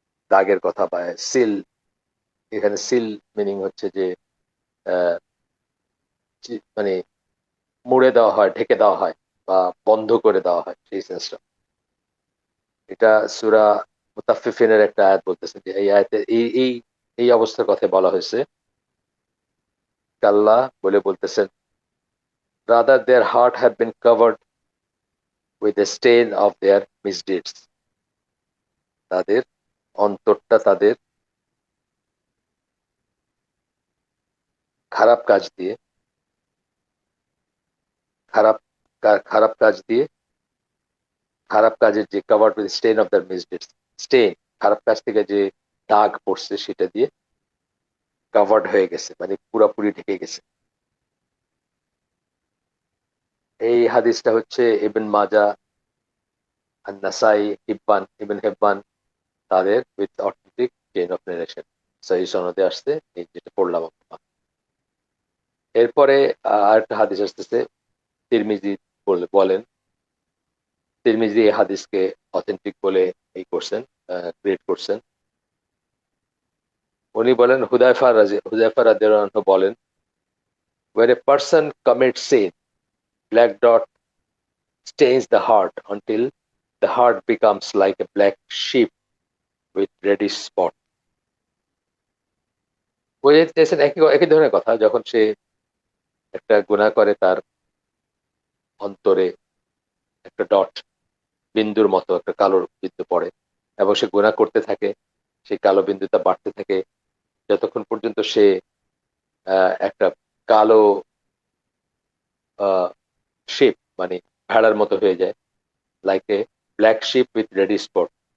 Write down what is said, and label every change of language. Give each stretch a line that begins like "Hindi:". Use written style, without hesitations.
Bangla: দাগের কথা, বা সিল, এখানে সিল মিনিং হচ্ছে যে মানে মুড়ে দেওয়া হয়, ঢেকে দেওয়া হয়, বা বন্ধ করে দেওয়া হয়, সেই সেন্সটা। এটা সূরা মুতাফফিফিনের একটা আয়াত বলতেছে যে এই আয়াতে এই এই অবস্থার কথা বলা হয়েছে। আল্লাহ বলতেছেন,
English: rather their heart have been covered with the stain of their misdeeds.
Bangla: তাদের অন্তরটা তাদের খারাপ কাজ দিয়ে, খারাপ খারাপ কাজ দিয়ে, খারাপ কাজের যে
English: covered with stain of the misdeeds,
Bangla: স্টেন খারাপ কাজ থেকে যে দাগ পড়ছে সেটা দিয়ে কভার্ড হয়ে গেছে, মানে পুরোপুরি ঢেকে গেছে। এই হাদিসটা হচ্ছে ইবন মাজা, আন-নাসাই, ইবন হিব্বান তাদের
English: with authentic chain of narration
Bangla: সহিহ সনদে আসছে, এই যেটা পড়লাম আমরা। এরপরে আরেকটা হাদিস আসতেছে, তিরমিজি বলেন, তিরমিজি এই হাদিসকে অথেন্টিক বলে এই করছেন, ক্রিয়েট করছেন। উনি বলেন, হুযায়ফা রাদিয়াল্লাহু আনহু বলেন,
English: when a person commits sin, black dot stains the heart until the heart becomes like a black sheep with reddish spot.
Bangla: বুঝতেছেন, একই একই ধরনের কথা। যখন সে একটা গুনাহ করে, তার অন্তরে একটা ডট, বিন্দুর মতো একটা কালো বিন্দু পড়ে, এবং সে গুনাহ করতে থাকে, সেই কালো বিন্দুটা বাড়তে থাকে যতক্ষণ পর্যন্ত সে একটা কালো শেপ, মানে ভেড়ার মতো হয়ে যায়,
English: Like a black sheep with ready spot.